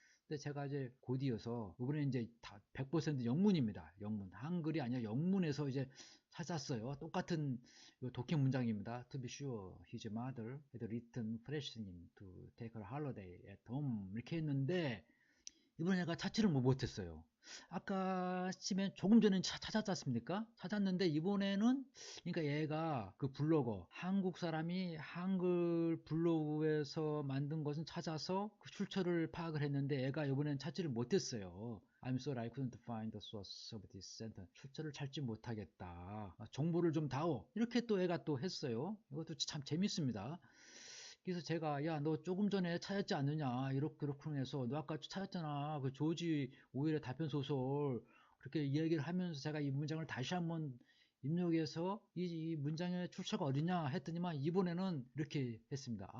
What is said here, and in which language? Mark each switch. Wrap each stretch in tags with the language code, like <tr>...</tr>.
<ko>근데 제가 이제 곧이어서 이번에 이제 다 100% 영문입니다. 영문, 한글이 아니라 영문에서 이제 찾았어요. 똑같은 요 독해 문장입니다.</ko> <en>To be sure, his mother had written pressing him to take a holiday at home</en> <ko>이렇게 했는데, 이번에 내가 찾지를 못했어요. 아까 치면 조금 전에 찾았지 않습니까? 찾았는데 이번에는, 그러니까 얘가 그 블로거, 한국 사람이 한글 블로그에서 만든 것은 찾아서 그 출처를 파악을 했는데, 얘가 이번에는 찾지를 못했어요.</ko> <en>I'm sorry, I couldn't find the source of this sentence.</en> <ko>출처를 찾지 못하겠다. 정보를 좀 다오. 이렇게 또 애가 또 했어요. 이것도 참 재밌습니다. 그래서 제가, 야, 너 조금 전에 찾았지 않느냐, 그렇군 해서, 너 아까 찾았잖아, 그 조지 오웰의 단편 소설, 그렇게 이야기를 하면서 제가 이 문장을 다시 한번 입력해서 이 문장의 출처가 어디냐 했더니만, 이번에는 이렇게 했습니다.</ko>